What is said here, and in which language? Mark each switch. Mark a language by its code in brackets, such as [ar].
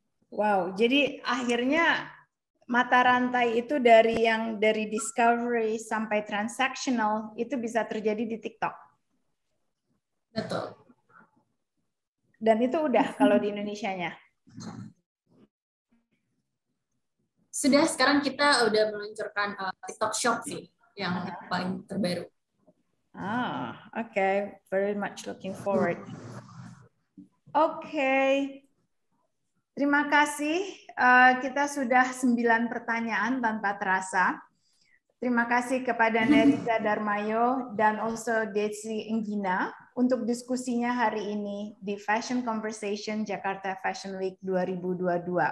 [id] Wow, jadi akhirnya mata rantai itu dari discovery sampai transactional itu bisa terjadi di TikTok. Betul. Dan itu udah kalau di Indonesianya. Sudah, sekarang kita udah meluncurkan TikTok Shop sih yang paling terbaru. [en] Okay, very much looking forward. [id] Okay. Terima kasih. Kita sudah 9 pertanyaan tanpa terasa. Terima kasih kepada Nerita Darmayo dan also Desi Enggina untuk diskusinya hari ini di Fashion Conversation Jakarta Fashion Week 2022.